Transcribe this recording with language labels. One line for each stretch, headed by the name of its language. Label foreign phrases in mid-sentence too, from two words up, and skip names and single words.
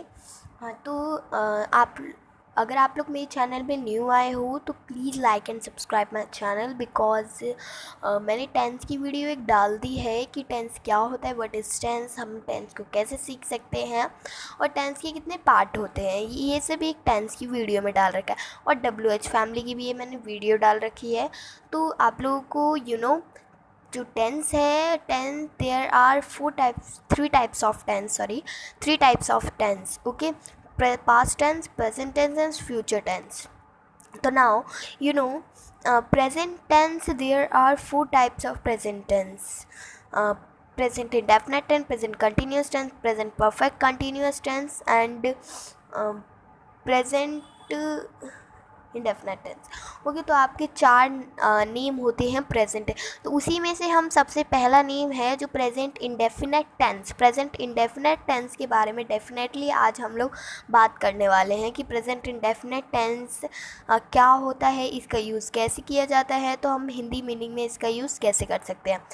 Hindi: हाँ, तो अगर आप लोग मेरे चैनल में न्यू आए हो तो
English: please like and subscribe my channel, because
Hindi: मैंने टेंस की वीडियो एक डाल दी है कि टेंस क्या होता है,
English: what is tense,
Hindi: हम टेंस को कैसे सीख सकते हैं और टेंस के कितने पार्ट होते हैं। ये सब एक टेंस की वीडियो में डाल रखा है और
English: WH family
Hindi: की भी ये मैंने वीडियो डाल रखी है। तो आप लोगों को जो टेंस है,
English: tense there are three types of tense.
Hindi: ओके,
English: past tense, present tense and future tense. So now present tense, there are four types of present tense. uh, Present indefinite tense, present continuous tense, present perfect continuous tense and present indefinite tense.
Hindi: ओके, तो आपके चार नेम होते हैं प्रेजेंट। तो उसी में से हम सबसे पहला नेम है जो
English: present indefinite tense. present indefinite tense
Hindi: के बारे में डेफिनेटली आज हम लोग बात करने वाले हैं कि
English: present indefinite tense
Hindi: क्या होता है, इसका यूज़ कैसे किया जाता है, तो हम हिंदी मीनिंग में इसका यूज़ कैसे कर सकते हैं।